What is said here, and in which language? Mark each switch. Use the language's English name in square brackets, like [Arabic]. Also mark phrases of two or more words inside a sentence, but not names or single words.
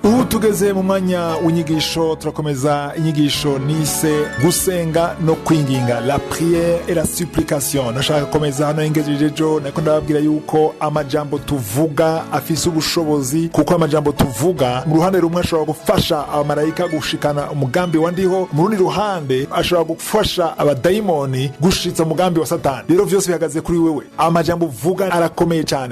[Rundi] tugeze mu mwanya w'inyigisho. Turakomeza inyigisho nise gusenga no kwinginga, [French] la prière et la supplication. [Rundi] Nashaka komeza hano ingejejejo nako ndababwira yuko amajambo tuvuga afise ubushobozi, kuko amajambo tuvuga mu ruhande rumwe ashobora gufasha abamarayika gushikana umugambi wa ndiho, mu rundi ruhande ashobora gufasha abadayimoni gushitsa umugambi wa Satani. Rero vyose bihagaze kuri wewe. Amajambo uvuga arakomeye cyane.